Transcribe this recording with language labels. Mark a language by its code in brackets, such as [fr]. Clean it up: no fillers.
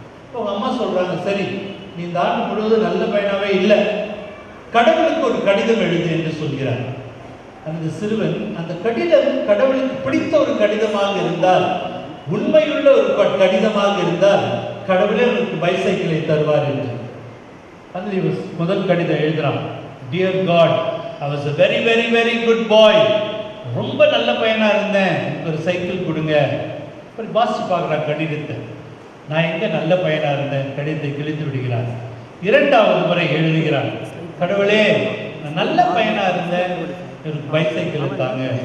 [ta] இப்போ அவங்க அம்மா சொல்கிறாங்க, சரி நீ இந்த ஆண்டு முழுவதும் நல்ல பையனாவே இல்லை, கடவுளுக்கு ஒரு கடிதம் எழுது என்று சொல்கிறார். அந்த சிறுவன் அந்த கடிதம் கடவுளுக்கு பிடித்த ஒரு கடிதமாக இருந்தால், உண்மையுள்ள ஒரு கடிதமாக இருந்தால் கடவுளே உனக்கு பைசைக்கிளை தருவார் என்று. அதில் முதல் கடிதம் எழுதுறான். [en] Dear God, I was a very very very good boy. [ta] ரொம்ப நல்ல பையனா இருந்தேன், ஒரு சைக்கிள் கொடுங்க. அப்புறம் வாசிச்சு பார்க்குறான் கடிதத்தை. நான் எங்க நல்ல பையனா இருந்தேன்? கடிதத்தை கிழித்து விடுகிறான். இரண்டாவது முறை எழுதுகிறான், கடவுளே நான் நல்ல பையனா இருந்தேன், ஒரு பைசைக்கிள் தாங்க.